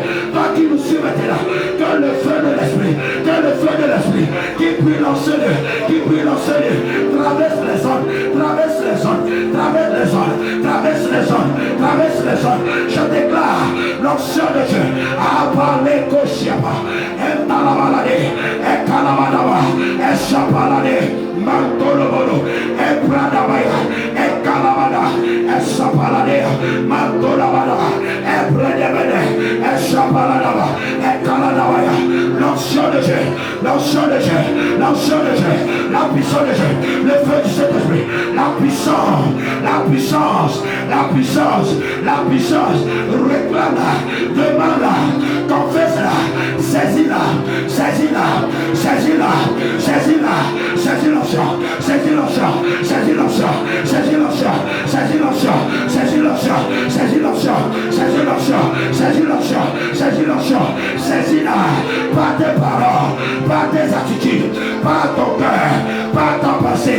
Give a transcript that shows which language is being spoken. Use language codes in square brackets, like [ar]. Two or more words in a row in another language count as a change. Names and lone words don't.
[fr] Toi qui nous suis maintenant, que le feu de l'Esprit, que le feu de l'Esprit qui brûle en ce lieu, qui brûle en ce lieu, traverse les zones, traverse les zones, traverse les zones, traverse les zones, traverse les zones. Je déclare l'onction de Dieu à parler Koshiaba, et Talabalade, et Kalamadaba, et Chapalade, Mantolobolo, et Pradabaya, et Kalamada, et Chapalade, Mantolabada, et Pradabede, et Chapaladaba, et Kaladabaya. L'onction de Dieu, l'onction de Dieu, l'onction de Dieu, la puissance de Dieu, le feu du Saint-Esprit, la puissance, la puissance, la puissance, la puissance, réclame-la, demande-la, confesse-la, saisis-la, saisis-la, saisis-la, saisis-la, saisis-la, l'onction, saisis l'onction, saisis l'onction, saisis l'onction, saisis l'onction, saisis l'onction, saisis l'onction, saisis l'onction, saisis l'onction, saisis l'onction, saisis-la par tes paroles, par tes attitudes, par ton cœur, par ton passé.